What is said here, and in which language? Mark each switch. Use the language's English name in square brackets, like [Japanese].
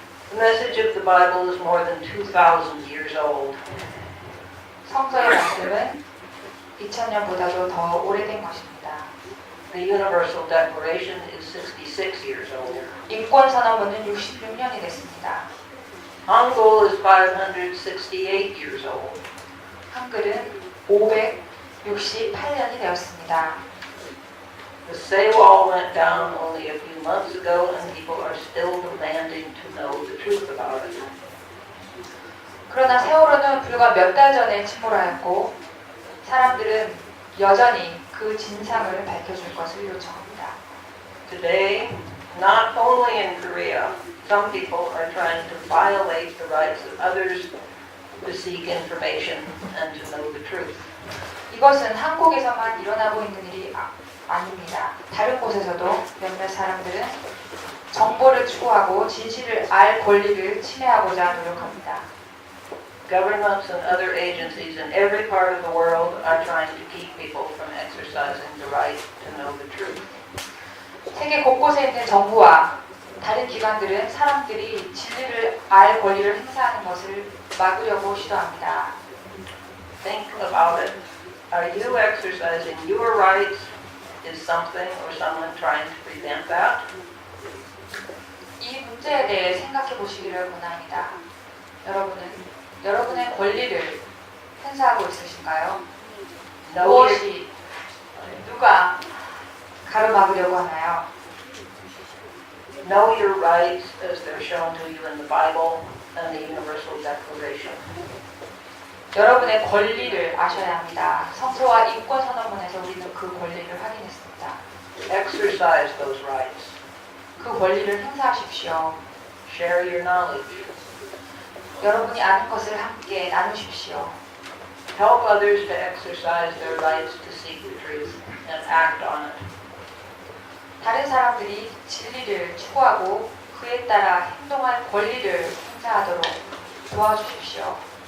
[English] The message of the Bible is more than 2,000 years old. [Korean] 성서의 말씀은 2000년보다도 더 오래된 것입니다. [English] The Universal Declaration is 66 years old. [Korean] 인권선언문은 66년이 됐습니다. [English] Hangul is 568 years old. [Korean] 한글은 568년이 되었습니다. [English] The Sewol went down only a few months ago and people are still demanding to know the truth about it. [Korean] 그러나 세월호는 불과 몇 달 전에 침몰하였고 사람들은 여전히 그 진상을 밝혀줄 것을 요청합니다. [English] Today, not only in Korea, some people are trying to violate the rights of others to seek information and to know the truth. [Korean] 이것은 한국에서만 일어나고 있는 일이 아닙니다. 다른 곳에서도 몇몇 사람들은 정보를 추구하고 진실을 알 권리를 침해하고자 노력합니다. [English] Governments and other agencies in every part of the world are trying to keep people from exercising the right to know the truth. [Korean] 세계 곳곳에 있는 정부와 다른 기관들은 사람들이 진리를 알 권리를 행사하는 것을 막으려고 시도합니다. [English] Think about it. Are you exercising your rights? Is something or someone trying to prevent that? [Korean] 이 문제에 대해 생각해 보시기를 권합니다. 여러분의 권리를 행사하고 있으신가요? 무엇이 누가 가로막으려고 하나요? [English] Know your rights as they're shown to you in the Bible and the Universal Declaration. [Korean] 여러분의 권리를 아셔야 합니다. 성서와 인권선언문에서 우리는 그 권리를 확인했습니다. [English] Exercise those rights. [Korean] 그 권리를 행사하십시오. [English] Share your knowledge. [Korean] 여러분이 아는 것을 함께 나누십시오. [English] Help others to exercise their rights to seek the truth and act on it. [Korean] 다른 사람들이 진리를 추구하고 그에 따라 행동할 권리를 행사하도록 도와주십시오.